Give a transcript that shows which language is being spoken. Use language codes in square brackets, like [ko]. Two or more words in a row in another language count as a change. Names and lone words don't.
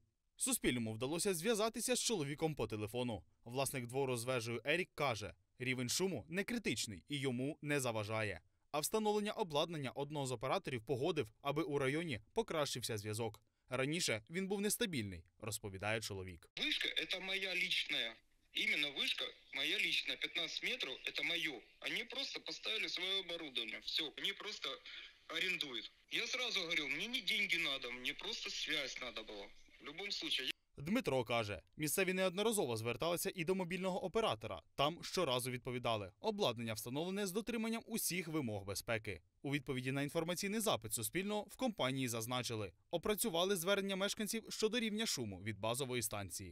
[uk] Суспільному вдалося зв'язатися з чоловіком по телефону. Власник двору з вежею Ерік каже, рівень шуму не критичний і йому не заважає. А встановлення обладнання одного з операторів погодив, аби у районі покращився зв'язок. Раніше він був нестабільний, розповідає чоловік. [ru] Вишка – це моя личная. Именно вышка моя личная, 15 метров, это мое. Они просто поставили свое оборудование, все, они просто арендуют. Я сразу говорил, мне не деньги надо, мне просто связь надо было. В любом случае. [uk] Дмитро каже, місцеві неодноразово зверталися і до мобільного оператора. Там щоразу відповідали, обладнання встановлене з дотриманням усіх вимог безпеки. У відповіді на інформаційний запит Суспільного в компанії зазначили, опрацювали звернення мешканців щодо рівня шуму від базової станції.